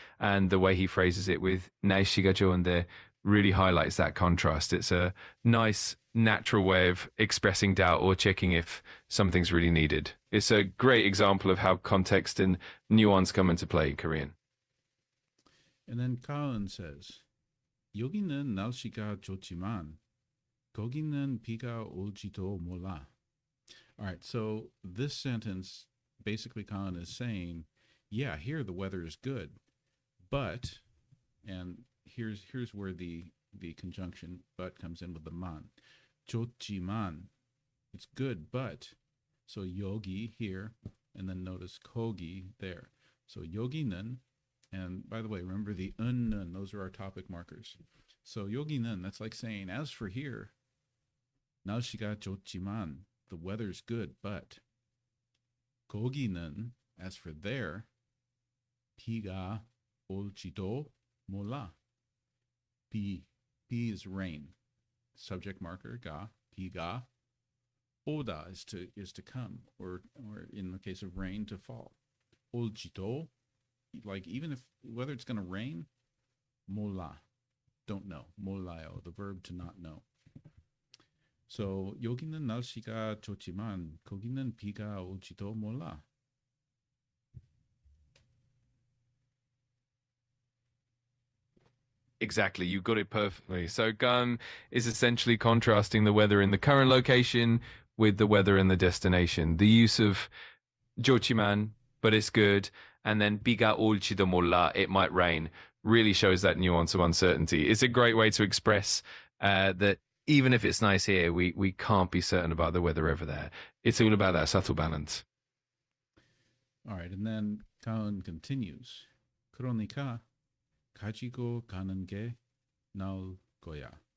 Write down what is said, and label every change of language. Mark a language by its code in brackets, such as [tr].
[en] And the way he phrases it with [ko] 날씨가 좋은데 [en] really highlights that contrast. It's a nice, natural way of expressing doubt or checking if something's really needed. It's a great example of how context and nuance come into play in Korean. And then Kaun says, [ko] 여기는 날씨가 좋지만 거기는 비가 올지도 몰라. [en] All right, so this sentence, basically Khan is saying, yeah, here the weather is good, but, and here's where the conjunction but comes in with the man. 좋지만, it's good, but. So yogi here, and then notice kogi there. So yogi는, and by the way, remember the nun, those are our topic markers. So yogi는, that's like saying, as for here, [ko] 날씨가 좋지만, [en] the weather's good, but 거기는, as for there, [ko] 비가 올지도 몰라. [en] 비 is rain. Subject marker ga, 비가. 오다 is to come, or in the case of rain, to fall. 올지도, like even if whether it's going to rain, 몰라, don't know. 몰라요, the verb to not know. [ko] So 여기는 날씨가 좋지만 거기는 비가 올지도 몰라. [en] Exactly, you got it perfectly. So gun is essentially contrasting the weather in the current location with the weather in the destination. The use of 좋지만, but it's good, and then [ko] 비가 올지도 몰라, [en] it might rain, really shows that nuance of uncertainty. It's a great way to express that even if it's nice here, we can't be certain about the weather over there. It's all about that subtle balance. All right, and then Kaun continues. [ko] 그러니까 가지고 가는 게 나을 거야.